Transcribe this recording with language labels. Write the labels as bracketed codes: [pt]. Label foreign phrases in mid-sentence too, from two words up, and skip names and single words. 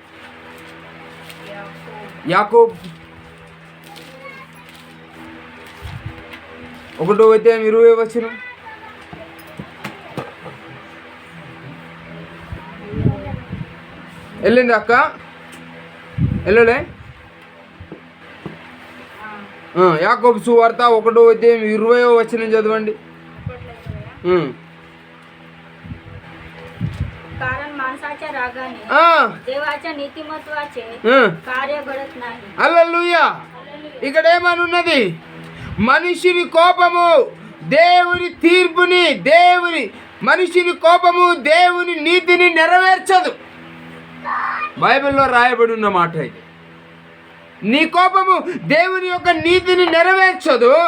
[te] యాకోబు 1వ అధ్యాయం 20వ వచనం. వెళ్ళింది అక్క? వెళ్ళలే? యాకోబు సువార్త 1వ అధ్యాయం 20వ వచనం चदवंडी. [mr] कारण माणसाच्या रागाने देवाच्या नीतिमत्वाचे कार्य घडत नाही. [te] హల్లెలూయా. ఇక్కడ ఏమనున్నది? మనిషిని కోపము దేవుని తీర్పుని, మనిషిని కోపము దేవుని నీతిని నెరవేర్చదు. బైబిల్లో రాయబడి ఉన్న మాట ఇది. నీ కోపము దేవుని యొక్క నీతిని నెరవేర్చదు.